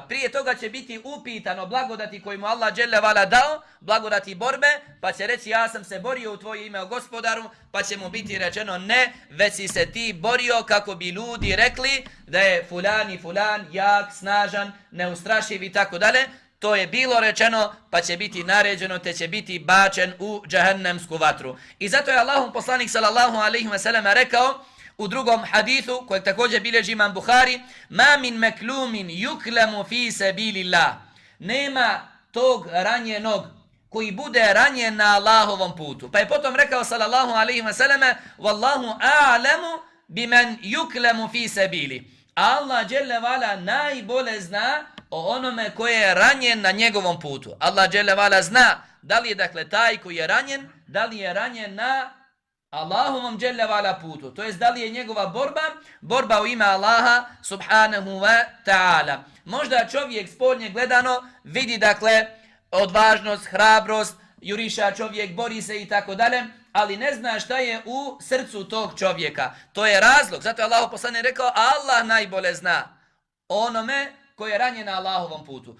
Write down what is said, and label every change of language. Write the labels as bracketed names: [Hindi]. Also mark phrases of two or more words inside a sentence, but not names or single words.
[Bosnian] Prije toga će biti upitano blagodati koji mu Allah [Arabic] جل وعلا [Bosnian] dao, blagodati borbe, pa će reći ja sam se borio u tvoje ime o gospodaru, pa će mu biti rečeno ne, već si se ti borio kako bi ljudi rekli da je fulan i fulan jak, snažan, neustrašiv i tako dalje. To je bilo rečeno, pa će biti naređeno, te će biti bačen u džehennemsku vatru. I zato je Allahov poslanik [Arabic] صلى الله عليه وسلم [Bosnian] rekao u drugom hadithu, kojeg također bilježi Imam Buhari, [Arabic] ما من مكلوم يكلم في سبيل الله. [Bosnian] Nema tog ranjenog koji bude ranjen na Allahovom putu. Pa je potom rekao [Arabic] صلى الله عليه وسلم, والله أعلم بمن يكلم في سبيله. [Bosnian] Allah [Arabic] جل وعلا [Bosnian] najbolje zna o onome koji je ranjen na njegovom putu. Allah [Arabic] جل وعلا [Bosnian] zna da li je dakle taj koji je ranjen, da li je ranjen na Allahovom [Arabic] جل وعلا [Bosnian] putu. To jest da li je njegova borba u ime Allaha [Arabic] سبحانه وتعالى. [Bosnian] Možda čovjek spoljnje gledano vidi dakle odvažnost, hrabrost, juriša čovjek, bori se i tako dalje, ali ne zna šta je u srcu tog čovjeka. To je razlog. Zato je Allah poslanik rekao, Allah najbolje zna onome koji je ranjen na Allahovom putu.